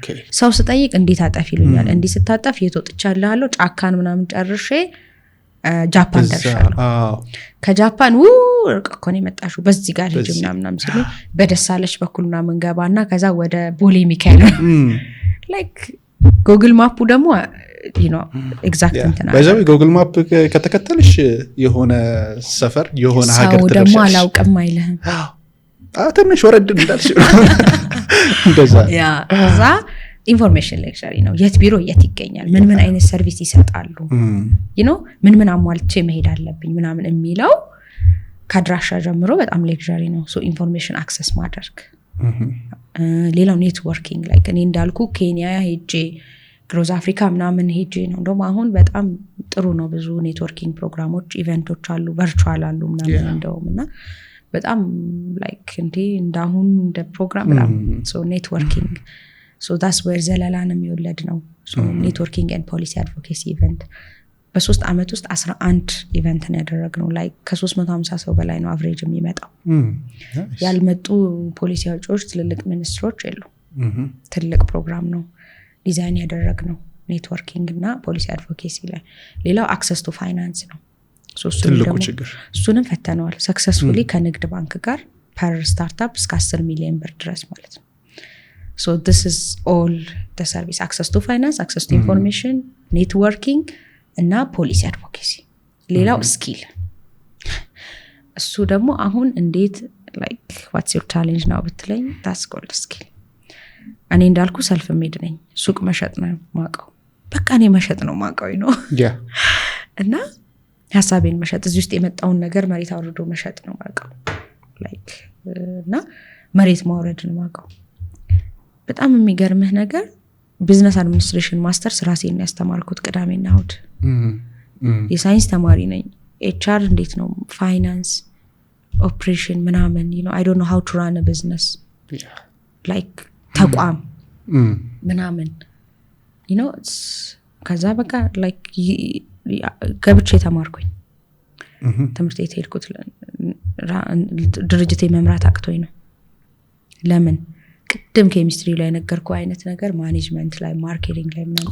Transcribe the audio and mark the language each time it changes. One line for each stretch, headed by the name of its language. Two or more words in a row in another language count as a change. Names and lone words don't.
Amharic: ሰው ስጠይቅ እንዴት አጠፍ ይሉኛል እንዴ ስታጠፍ የተወጥቻለሁ ጫካን ምናምን ጨርሼ ጃፓን ደርሻለሁ ከጃፓን እኮ ነው የመጣሽው በዚህ ጋር ሄጅ ምናምን ሲሉ በደሳለች በኩል ምናምን ገባና ከዛ ወደ ቦሌ ሚካኤል ላይክ ጉግል ማፑ ደግሞ
English: you know exactly
Amharic: እንትና በዛው ጉግል ማፕ ከተከተልሽ የሆነ ሰፈር የሆነ ሀገር ትደርሻለሽ ደግሞ አላውቅም አይልህም ትንሽ ወረድ እንዳልሽ እንደዛ ያ እዛ ኢንፎርሜሽን ሌክቸሪ ነው የት ቢሮ የት ይገኛል ምን አይነት ሰርቪስ ይሰጣሉ
English: you know
Amharic: ምን አሟልቼ መሄድ አለብኝ ምናምን የሚለው ከድራሻ ጀምሮ በጣም ሌክቸሪ ነው
English: so information access
Amharic: ማድረግ ሌላው ኔትወርኪንግ ላይክ እኔ እንዳልኩ ኬንያ ሄጄ ግሮዝ አፍሪካ ምናምን ሄጄ ነው እንደውም አሁን በጣም ጥሩ ነው ብዙ ኔትወርኪንግ ፕሮግራሞች ኢቨንቶች አሉ ቨርቹዋል አሉ ምናምን እንደውምና በጣም ላይክ እንዳሁን እንደ ፕሮግራም በጣም
English: so networking so that's where
Amharic: ዘለላንም ይወለድ ነው
English: so networking and policy advocacy event
Amharic: በ3 አመት ውስጥ 11 ኢቨንት ነው ያደረግነው ላይክ ከ350 ሰው በላይ ነው አቨሬጅ የሚመጣው ያልመጡ ፖሊሲ አውጪዎች ትልልቅ ሚኒስትሮች የሉ ትልቅ ፕሮግራም ነው ዲዛይን ያደረግነው ኔትወርኪንግ እና
English: policy advocacy
Amharic: ላይ ሌላው
English: access to finance
Amharic: ነው ትልቁ ችግር እሱንም ፈተነዋል ሰክሰስፉሊ ከንግድ ባንክ ጋር
English: per startup
Amharic: እስከ 10 ሚሊዮን ብር ድረስ ማለት ነው
English: so this is all the service access to finance access to information networking
Amharic: እና
English: policy advocacy
Amharic: ሌላው ስኪል እሱ ደግሞ አሁን እንዴት
English: like what's your challenge now
Amharic: ብትለኝ
English: that's called skill
Amharic: እኔ እንዳልኩ
English: self made
Amharic: ነኝ ሱቅ መሸጥ ነው ማቀው በቃ እኔ መሸጥ ነው ማቀው ነው ያ እና ሐሳቤን መሸጥ እዚህ ውስጥ የመጣውን ነገር መሬት አውርዶ መሸጥ ነው ማቀው ላይክ እና መሬት ማውረድ ነው ማቀው በጣም የሚገርምህ ነገር
English: business administration masters
Amharic: ራሴን ያስተማርኩት ቅዳሜና እሁድ የሳይንስ ተማሪ ነኝ ኤችአር እንዴት ነው
English: finance operation
Amharic: ምናምን
English: you know I don't know how to run a business like
Amharic: ተቋም ምናምን
English: you know
Amharic: ከዛ በቃ like ገብቼ ተማርኩኝ ትምህርት ቤት ሄድኩት ድርጅቴ መምራት አቅቶኝ ነው ለምን ቅድም ኬሚስትሪ ላይ ነገርኩ አይነት ነገር ማኔጅመንት ላይ ማርኬቲንግ ላይ ምናምን